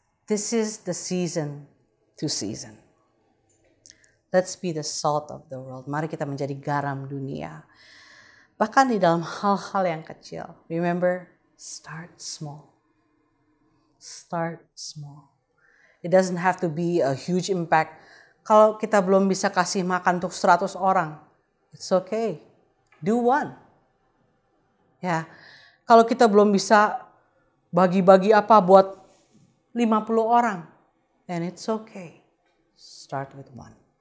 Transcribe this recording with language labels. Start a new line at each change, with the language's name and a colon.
English: This is the season to season. Let's be the salt of the world.
Indonesian: Mari kita menjadi garam dunia. Bahkan di dalam hal-hal yang kecil.
English: Remember, start small. Start small. It doesn't have to be a huge impact.
Indonesian: Kalau kita belum bisa kasih makan untuk 100 orang,
English: it's okay. Do one.
Indonesian: Ya, kalau kita belum bisa bagi-bagi apa buat 50 orang,
English: then it's okay. Start with one.